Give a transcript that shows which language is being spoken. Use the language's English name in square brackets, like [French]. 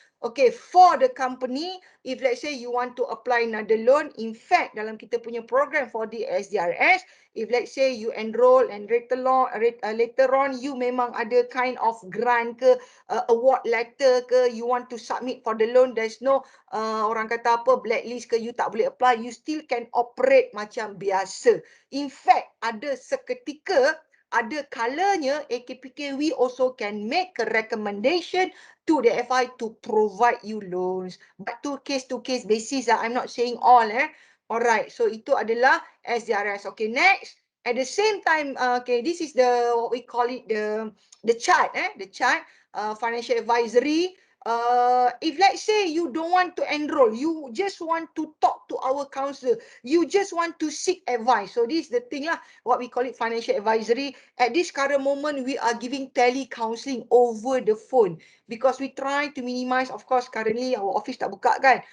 [English] Okay, for the company, if let's say you want to apply another loan, in fact, [Malay] dalam kita punya program [English] for the SDRS, if let's say you enroll and later on, you [Malay] memang ada [English] kind of grant ke, award letter ke, you want to submit for the loan, there's no [Malay] orang kata apa, [English] blacklist ke, you [Malay] tak boleh [English] apply, you still can operate [Malay] macam biasa. [English] In fact, [Malay] ada seketika, ada kalanya [English] AKPK, we also can make a recommendation to the FI to provide you loans. But to case basis, I'm not saying all. Alright, so [Malay] itu adalah SDRS. [English] Okay, next. At the same time, okay, this is the, what we call it, the chart, the chart, financial advisory. If let's say you don't want to enroll, you just want to talk to our counselor, you just want to seek advice. So this is the thing lah, what we call it financial advisory. At this current moment, we are giving tele-counselling over the phone because we try to minimize, of course, currently our office [Malay] tak buka kan.